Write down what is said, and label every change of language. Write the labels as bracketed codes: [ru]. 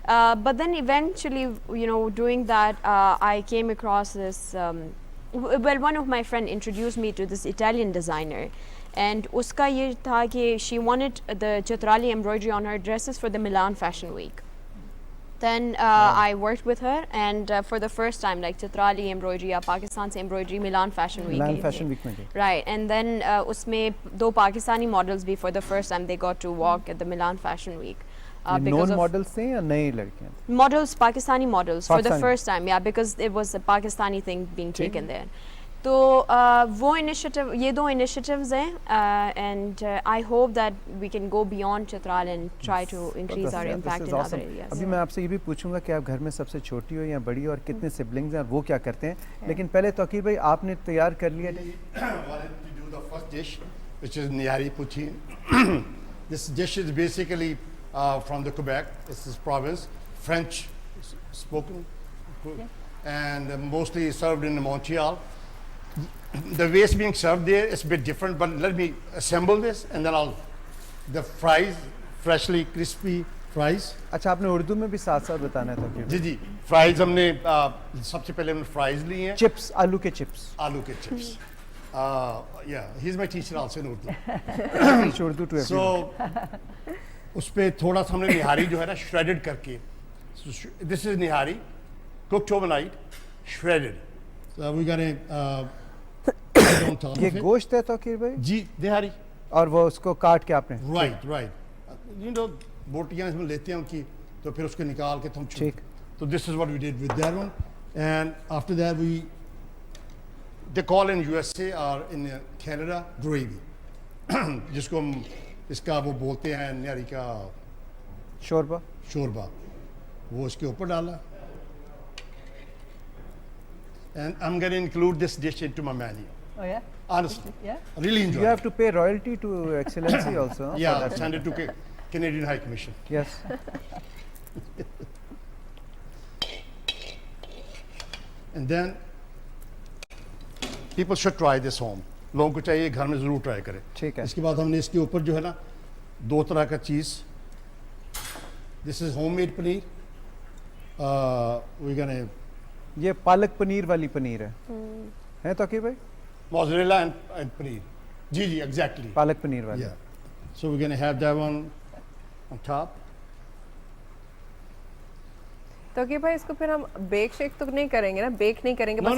[en] But then eventually, you know, doing that, I came across this, well, one of my friend introduced me to this Italian designer, and [hi] uska ye tha ki [en] she wanted the Chitrali embroidery on her dresses for the Milan Fashion Week. Then I worked with her, and for the first time, like Chitrali embroidery या Pakistan से embroidery Milan Fashion Week. [hi] Milan Fashion Week में गई. [en] Right, and then [hi] उसमें 2 Pakistani models भी [en] for the first time they got to walk at the Milan Fashion Week. [hi] Known models थे या नई लड़कियाँ? [en] Models, Pakistani models for the first time, yeah, because it was a Pakistani thing being taken there. [hi] तो वो initiative, ये 2 initiatives हैं, [en] and I hope that we can go beyond Chitral and try to increase our impact in other areas. [hi] अभी मैं आपसे ये भी पूछूंगा कि आप घर में सबसे छोटी हो या बड़ी हो और कितने siblings हैं और वो क्या करते हैं, लेकिन पहले तौकीर भाई आपने तैयार कर लिया. [en] Wanted to do the first dish, which is nihari poutine. This dish is basically from the Quebec. This is province, French spoken, and mostly served in Montreal. The way it's being served there is a bit different, but let me assemble this and then the fries, freshly crispy fries. [hi] अच्छा, आपने उर्दू में भी साथ साथ बताना है तौकीर? जी जी, fries हमने सबसे पहले हमने fries लिए हैं. Chips, आलू के chips. आलू के chips. [en] Yeah, he's my teacher also in Urdu. Teach Urdu to everyone. [hi] So उस पे थोड़ा सा हमने निहारी जो है ना shredded करके. [en] So this is nihari, cooked overnight, shredded. So we got a [hi] ये गोश्त है तौकीर भाई? जी, निहारी. और वो उसको काट के आपने? [en] Right. You know, [hi] बोटियाँ इसमें लेते हैं उनकी, तो फिर उसको निकाल के हम ठीक. [en] So this is what we did with that one, and after that they call in USA or in Canada gravy, [hi] जिसको हम इसका वो बोलते हैं निहारी का शोरबा, वो उसके ऊपर डाला. [en] And I'm going to include this dish into my menu. Oh yeah? Honestly. Yeah? I really enjoy it. You have to pay royalty to Excellency also. Yeah, send it to Canadian High Commission. Yes. And then people should try this home. [hi] लोगों को चाहिए घर में ज़रूर try करें. ठीक है. इसके बाद हमने इसके ऊपर जो है ना 2 तरह का चीज़. [en] This is homemade paneer. We're gonna. [hi] ये पालक पनीर वाली पनीर है तौकीर भाई? [en] Mozzarella and paneer. [hi] Ji, [en] exactly. [hi] Palak paneer वाली. [en] Yeah. So we're gonna have that one on top. [hi] तो कि भाई इसको फिर हम बेक शेक तो नहीं करेंगे ना, बेक नहीं करेंगे, बस